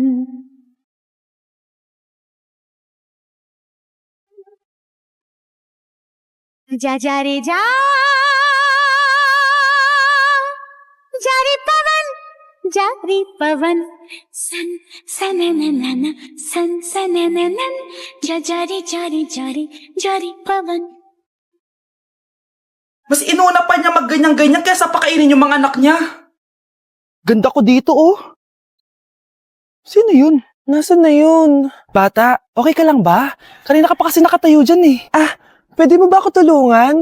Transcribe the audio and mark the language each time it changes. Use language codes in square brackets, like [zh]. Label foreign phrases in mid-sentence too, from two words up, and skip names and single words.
[hi] जा जा रे जा रे पवन सन सनननन सन सनननन जा रे पवन [tl] Mas inuna pa niya magganyan-ganyan kaysa pakainin yung mga anak niya. Ganda ko dito, oh. Sino yun? Nasaan na yun? Bata, okay ka lang ba? Kanina ka pa kasi nakatayo dyan eh. Pwede mo ba ako tulungan?